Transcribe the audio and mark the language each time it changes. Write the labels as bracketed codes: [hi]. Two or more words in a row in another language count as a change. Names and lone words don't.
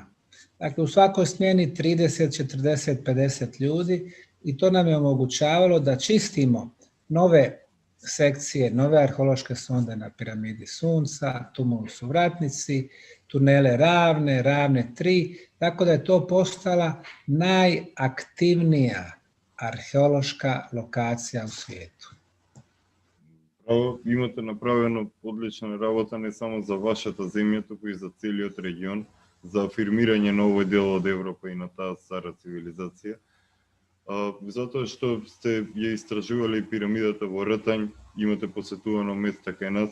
[bs] Dakle, u svakoj smjeni 30, 40, 50 ljudi i to nam je omogućavalo da čistimo nove sekcije, nove arheološke sonde na piramidi Sunca, tumulus u Vratnici, tunele Ravne, Ravne 3, tako da je to postala najaktivnija arheološka lokacija u svijetu. [mk] Имате направено одлична работа не само за вашата земја, туку и за целиот регион, за афирмирање на овој дел од Европа и на таа стара цивилизација. Затоа што сте ја истражували пирамидата во Ртањ, имате посетувано места кај нас.